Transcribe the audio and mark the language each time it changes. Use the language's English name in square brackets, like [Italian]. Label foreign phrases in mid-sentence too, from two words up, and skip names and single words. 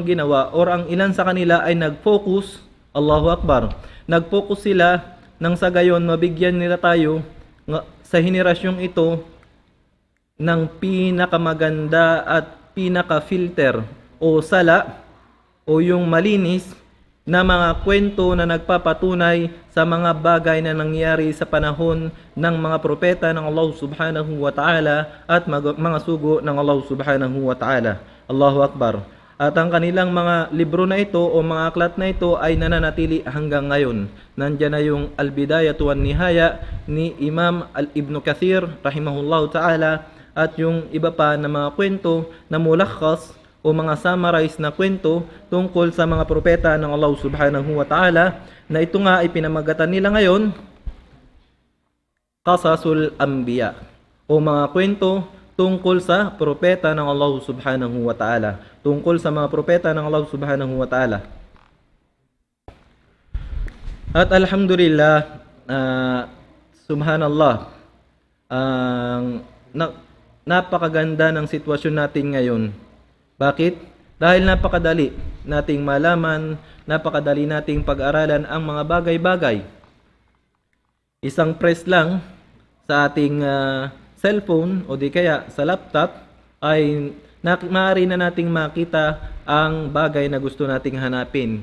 [Filipino] ginawa or ang ilan sa kanila ay nag-focus, [Arabic] الله أكبر, [Filipino] nag-focus sila nang sa gayon mabigyan nila tayo sa henerasyong ito ng pinakamaganda at pinaka-filter o sala o yung malinis na mga kwento na nagpapatunay sa mga bagay na nangyari sa panahon ng mga propeta ng Allah [Arabic] سبحانه وتعالى [Filipino] at mga sugo ng Allah [Arabic] سبحانه وتعالى. الله أكبر. [Filipino] At ang kanilang mga libro na ito o mga aklat na ito ay nananatili hanggang ngayon. Nandiyan na yung Al-Bidayah wan Nihaya ni Imam Ibn Kathir [Arabic] رحمه الله تعالى [Filipino] at yung iba pa na mga kwento na mulakhas o mga summarize na kwento tungkol sa mga propeta ng Allah [Arabic] سبحانه وتعالى, [Filipino] na ito nga ay pinamagatan nila ngayon Qasasul Anbiya o mga kwento tungkol sa propeta ng Allah [Arabic] سبحانه وتعالى, [Filipino] tungkol sa mga propeta ng Allah [Arabic] سبحانه وتعالى. At الحمد لله سبحان الله, [Filipino] napakaganda ng sitwasyon natin ngayon. Bakit? Dahil napakadali nating malaman, napakadali nating pag-aralan ang mga bagay-bagay. Isang press lang sa ating cellphone o di kaya sa laptop ay maaari na nating makita ang bagay na gusto nating hanapin.